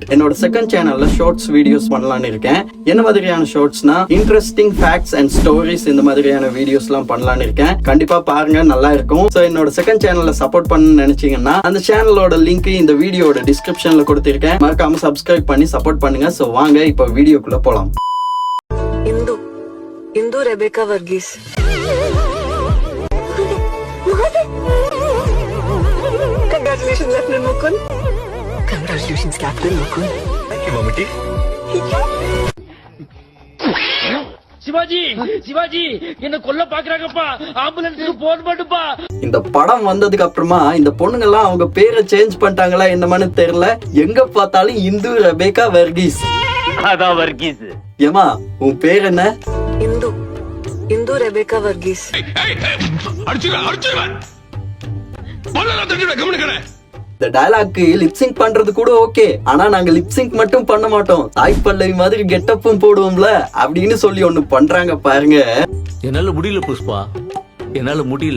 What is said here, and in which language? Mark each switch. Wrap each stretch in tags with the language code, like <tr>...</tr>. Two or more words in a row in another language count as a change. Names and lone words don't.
<ta>என்னோட</ta> <en>second channelல shorts videos</en> <ta>பண்ணலாம்னு இருக்கேன். என்ன மாதிரியான ஷார்ட்ஸ்னா</ta> <en>interesting facts and stories,</en> <ta>இந்த மாதிரியான வீடியோஸ்லாம் பண்ணலாம்னு இருக்கேன். கண்டிப்பா பாருங்க, நல்லா இருக்கும். சோ என்னோட</ta> <en>second channelல</en> <ta>சப்போர்ட் பண்ண நினைச்சீங்கன்னா அந்த சேனலோட லிங்க் இந்த வீடியோட டிஸ்கிரிப்ஷன்ல கொடுத்திருக்கேன். மறக்காம சப்ஸ்கிரைப் பண்ணி சப்போர்ட் பண்ணுங்க. சோ வாங்க இப்ப வீடியோக்குள்ள போலாம்.</ta> <en>इंदू रेबेका वर्गीस congratulations lieutenant मुकुंद. congratulations captain मुकुंद. thank you मम्मी.</en> <ta>சிவாஜி என்ன கொல்ல பாக்குறாங்கப்பா, ஆம்புலன்ஸ்க்கு போன் பண்ணுப்பா. இந்த படம் வந்ததுக்கு அப்புறமா இந்த பொண்ணுங்க எல்லாம் அவங்க பேரை சேஞ்ச் பண்ணிட்டாங்களா என்னமான்னு தெரியல. எங்க பார்த்தாலும் இந்து ரெபேக்கா வர்கீஸ். அதான் வர்கீஸ். ஏமா உன் பேர் என்ன? इंदू रेबेका वर्गीस. இந்த டயலாக்கு லிப்சிங் பண்றது கூட ஓகே, ஆனா நாங்க லிப்சிங் மட்டும் பண்ண மாட்டோம், தாய் பல்லவி மாதிரி கெட்டப்பும் போடுவோம்ல அப்படின்னு சொல்லி ஒண்ணு பண்றாங்க பாருங்க. என்னால முடியல புஷ்பா, என்னால முடியல.</ta>